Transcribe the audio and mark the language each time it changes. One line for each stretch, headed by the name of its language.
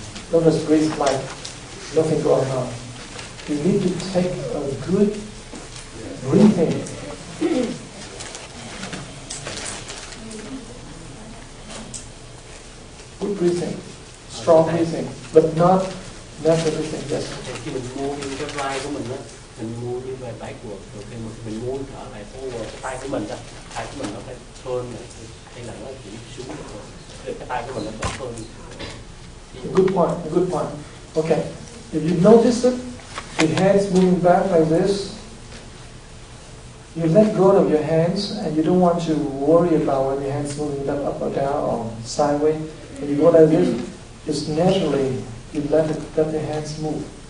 English: Don't just breathe like nothing going on. You need to take a good breathing. Good breathing. Strong breathing, but not natural breathing. Yes.
Vietnamese: Khi mình mua cái vai của mình á, mình mua như về backward, rồi khi mình muốn trở lại forward, cái tay của mình đó, tay của mình nó phải turn này, hay là nó chỉ xuống rồi cái tay của mình nó phải turn.
English: Good point. Good point. Okay. If you notice it, the hands moving back like this, you let go of your hands, and you don't want to worry about when your hands moving up or down or sideways. When you go like this, just naturally you let the hands move.